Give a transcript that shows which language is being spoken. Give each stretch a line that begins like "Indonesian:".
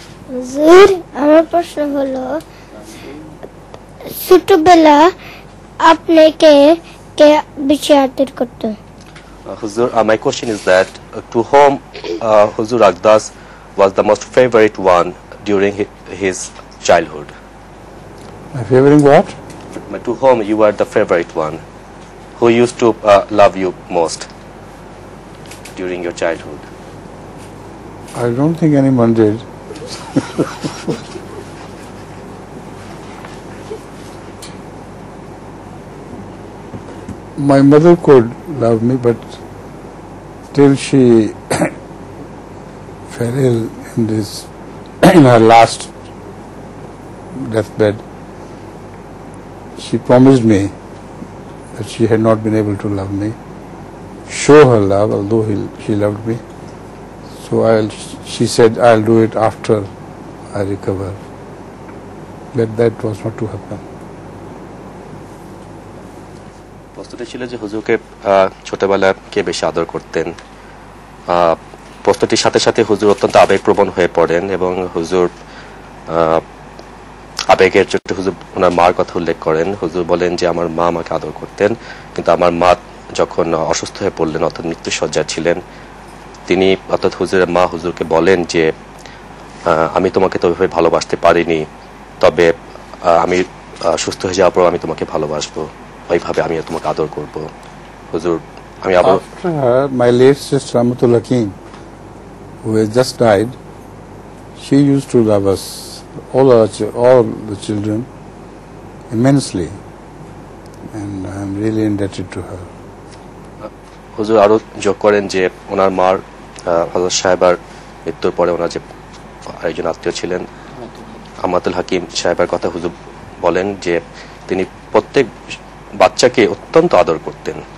Bangla: হুজুর, আমার প্রশ্ন হলো ছোটবেলা আপনাকে কে বেশি আদর করতো?
English: Huzur, my question is that to whom Huzur Akdas was the most favorite one during his childhood? My favorite what? To whom you were the favorite one? Who used to love you most during your childhood? I don't think anyone did. My mother could love me, but till she fell ill in her last deathbed, she promised me that she had not been able to love me, show her love, although she loved me. So she said, I'll do it after I recover. But that was not to happen.
Bangla: প্রশ্নটি ছিল যে হুজুরকে ছোটবেলায় কে বেশি আদর করতেন। প্রশ্নটির সাথে সাথে হুজুর অত্যন্ত আবেগপ্রবণ হয়ে পড়েন, এবং হুজুর আবেগের জন্য হুজুর ওনার মার কথা উল্লেখ করেন। হুজুর বলেন যে আমার মা আমাকে আদর করতেন, কিন্তু আমার মা যখন অসুস্থ হয়ে পড়লেন অর্থাৎ মৃত্যুশয্যায় ছিলেন, তিনি অর্থাৎ হুজুরের মা হুজুরকে বলেন যে আমি তোমাকে তো ওইভাবে ভালোবাসতে পারিনি, তবে আমি সুস্থ হয়ে যাওয়ার পর আমি তোমাকে ভালোবাসবো, ওইভাবে আমি তোমাকে আদর করব। হুজুর আমি আবার
English: my late sister Amatul Hakim who has just died, she used to love us, all the children, immensely, and I am really indebted to her.
Bangla: হুজুর আরো যোগ করেন যে ওনার মার হযরত সাহেবার মৃত্যুর পরে ওনার যে আরেকজন আত্মীয় ছিলেন আমাতুল হাকিম সাহেবের কথা হুজুর বলেন যে তিনি প্রত্যেক বাচ্চাকে অত্যন্ত আদর করতেন।